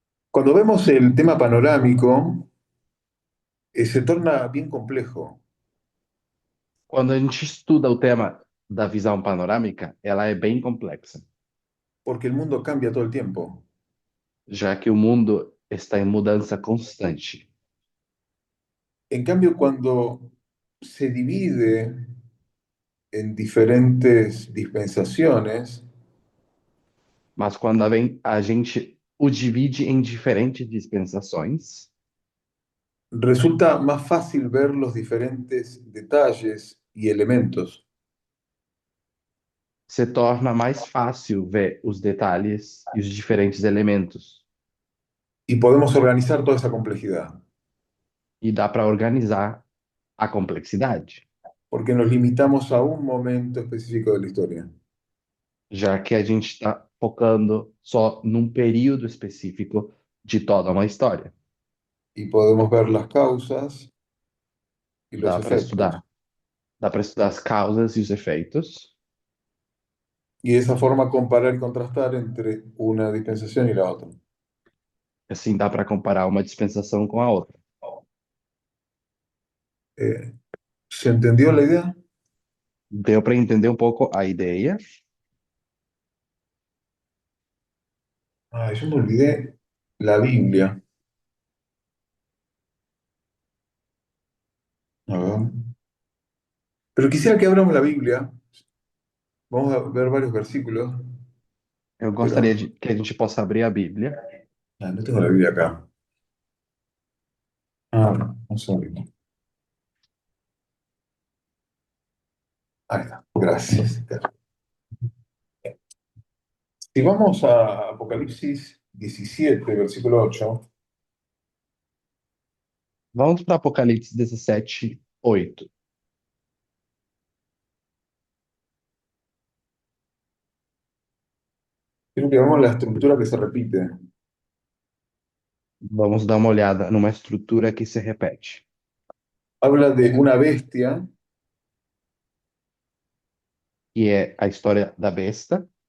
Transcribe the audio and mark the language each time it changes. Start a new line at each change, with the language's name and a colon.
Spanish: Cuando vemos el tema panorámico, se torna bien complejo,
Portuguese: Quando a gente estuda o tema da visão panorâmica, ela é bem complexa,
Spanish: porque el mundo cambia todo el tiempo.
Portuguese: já que o mundo está em mudança constante.
Spanish: En cambio, cuando se divide en diferentes dispensaciones,
Portuguese: Mas quando a gente o divide em diferentes dispensações,
Spanish: resulta más fácil ver los diferentes detalles y elementos
Portuguese: se torna mais fácil ver os detalhes e os diferentes elementos,
Spanish: y podemos organizar toda esa complejidad,
Portuguese: e dá para organizar a complexidade,
Spanish: porque nos limitamos a un momento específico de la historia
Portuguese: já que a gente está focando só num período específico de toda uma história.
Spanish: y podemos ver las causas y los
Portuguese: Dá para
Spanish: efectos.
Portuguese: estudar, dá para estudar as causas e os efeitos,
Spanish: Y de esa forma comparar y contrastar entre una dispensación y la otra.
Portuguese: assim dá para comparar uma dispensação com a outra.
Spanish: Eh, ¿Se entendió la idea?
Portuguese: Deu para entender um pouco a ideia?
Spanish: Ah, yo me olvidé la Biblia. A ver. Pero quisiera que abramos la Biblia. Vamos a ver varios versículos,
Portuguese: Eu gostaria de que a gente possa abrir a Bíblia.
Spanish: no tengo la Biblia acá. Ah, no, un segundo. Ahí está. Gracias. Si vamos a Apocalipsis 17, versículo 8,
Portuguese: Vamos para Apocalipse 17:8.
Spanish: quiero que veamos la estructura que se repite.
Portuguese: Vamos dar uma olhada numa estrutura que se repete.
Spanish: Habla de una bestia,
Portuguese: Que é a história da besta,